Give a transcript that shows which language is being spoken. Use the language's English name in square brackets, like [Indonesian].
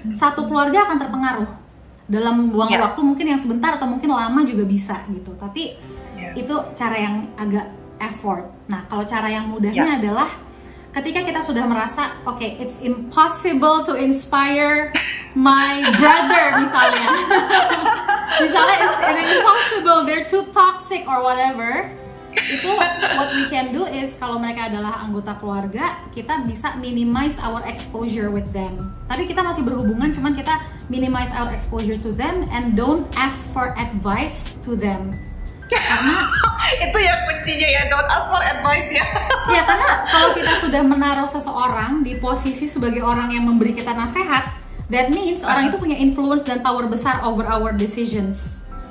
[Indonesian] Satu keluarga akan terpengaruh dalam waktu mungkin yang sebentar atau mungkin lama juga bisa gitu. Tapi itu cara yang agak effort. Nah, kalau cara yang mudahnya adalah ketika kita sudah merasa [English] okay, it's impossible to inspire my brother [Indonesian] misalnya. [English] Misalnya it's impossible, they're too toxic or whatever. Itu what we can do is [Indonesian] kalau mereka adalah anggota keluarga, kita bisa [English] minimize our exposure with them. [Indonesian] Tapi kita masih berhubungan, cuman kita [English] minimize our exposure to them and don't ask for advice to them. [Indonesian] Karena itu ya kuncinya ya, [English] don't ask for advice [Indonesian] ya. Ya karena kalau kita sudah menaruh seseorang di posisi sebagai orang yang memberi kita nasihat, [English] that means [Indonesian] orang itu punya influence dan power besar [English] over our decisions.